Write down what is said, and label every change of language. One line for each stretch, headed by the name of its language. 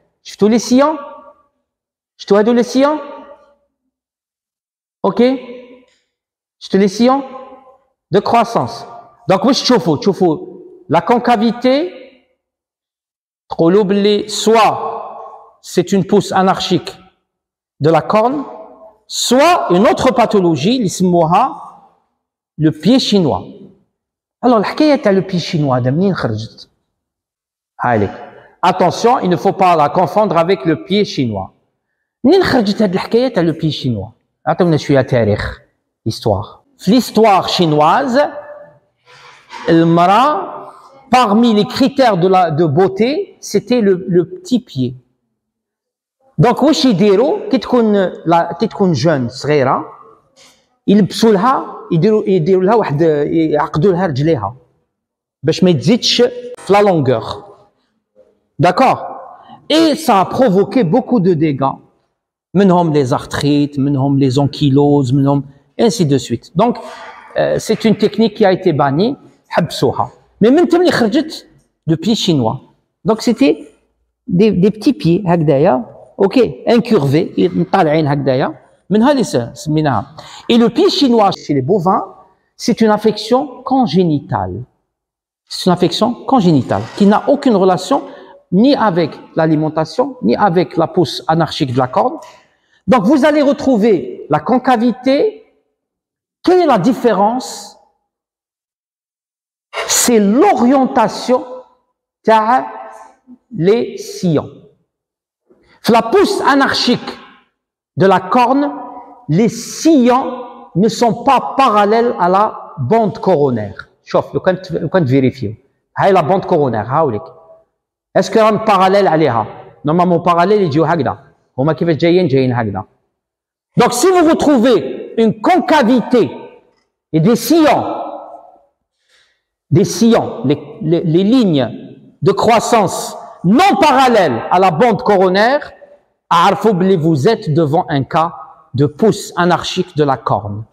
Arabic: شفتوا
French: les sillons؟
Arabic: شفتوا هادو
French: les sillons؟ OK؟ شفتوا les sillons de croissance. Donc
Arabic: واش تشوفوا
French: la concavité
Arabic: تقولوا باللي
French: soit c'est une pousse anarchique de la corne, soit une autre pathologie
Arabic: اللي يسموها
French: le pied chinois.
Arabic: Alors الحكايه تاع le pied chinois هذا منين خرجت؟ هايلك.
French: Attention, il ne faut pas la confondre avec le pied chinois.
Arabic: منين خرجت هذه الحكايه تاع le pied chinois؟ عطونا شويه تاريخ histoire. في
French: l'histoire chinoise,
Arabic: المرأة
French: parmi les critères de beauté, c'était le petit pied.
Arabic: Donc واش يديروا كي تكون جون صغيره يلبسوا لها يديروا لها واحد يعقدوا لها رجليها باش ما تزيدش في لا لونغور.
French: D'accord? Et ça a provoqué beaucoup de dégâts.
Arabic: منهم
French: les arthrites, منهم les ankyloses, منهم ainsi de suite. Donc c'est une technique qui a été bannie,
Arabic: حبسوها.
French: Mais
Arabic: من تملي خرجت
French: le pied chinois. Donc c'était des petits pieds
Arabic: هكذايا.
French: OK, incurvé,
Arabic: طالعين هكذايا. منها اللي سميناها.
French: Et le pied chinois chez les bovins, c'est une affection congénitale. C'est une affection congénitale qui n'a aucune relation ni avec l'alimentation, ni avec la pousse anarchique de la corne. Donc vous allez retrouver la concavité. Quelle est la différence? C'est l'orientation
Arabic: تاع
French: les sillons. La pousse anarchique de la corne, les sillons ne sont pas parallèles à la bande coronaire.
Arabic: شوف لو كنت فيريفيو هاي la bande coronaire هاوليك.
French: Est-ce que
Arabic: راهم
French: parallèle
Arabic: عليها؟
French: Normalement parallèle
Arabic: يجيو هكذا. هما كيفاش جايين هكذا.
French: Donc si vous retrouvez une concavité et des sillons, les lignes de croissance non parallèles à la bande coronaire, vous êtes devant un cas de pousse anarchique de la corne.